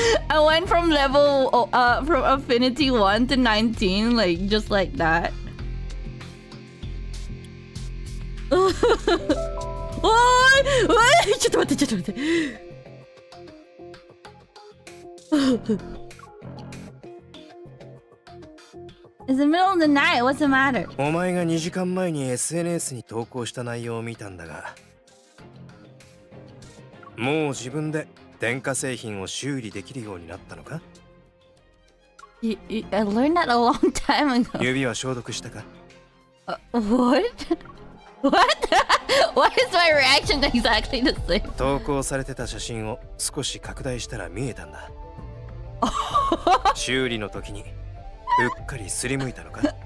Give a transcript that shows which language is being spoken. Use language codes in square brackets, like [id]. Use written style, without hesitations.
[en] I went from level from affinity 1 to 19 like just like that. Oh, wait, [ja] ちょっと待って。 [en] It's the middle of the night. What's the matter? [ja] お前が2時間前に SNS に投稿した内容を見たんだが、もう自分で電化製品を修理できるようになったのか？ [en] I learned that a long time ago. [ja] 指は消毒したか？ [en] What? What? Why is my reaction exactly the same? [ja] 投稿されてた写真を少し拡大したら見えたんだ。修理の時にうっかりすりむいたのか？